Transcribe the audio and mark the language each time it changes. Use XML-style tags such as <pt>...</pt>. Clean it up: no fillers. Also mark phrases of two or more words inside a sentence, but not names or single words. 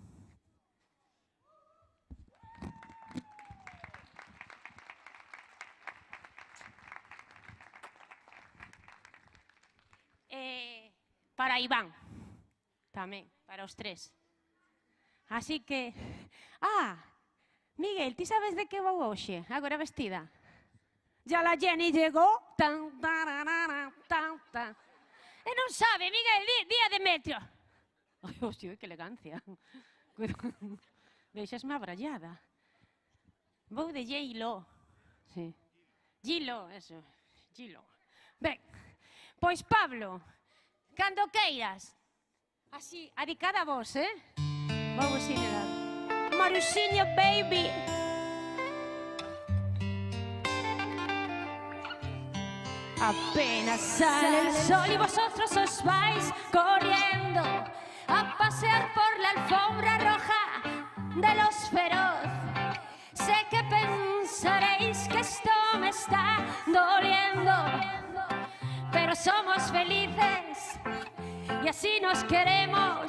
<gl>Para Iván, tamén, para os tres. Así que... Miguel, ti sabes de que vou hoxe, agora vestida?</gl> <es>Ya la Jenny llegó, tan, tararara, tan, tan.</es> <gl>E non sabe, Miguel, día de metro. Ai, hostia, que elegancia. Deixasme abrallada. Vou de J-Lo. Sí.</gl> <es>J-Lo, eso. J-Lo.</es> <gl>Ben, pois Pablo, cando queiras. Así, adicada a vos,</gl> <es>Vamos a dar.</es> <gl>Maruxiño, baby.</gl> <es>Apenas sale el sol y vosotros os vais corriendo a pasear por la alfombra roja de los feroz. Sé que pensaréis que esto me está doliendo, pero somos felices y así nos queremos.</es>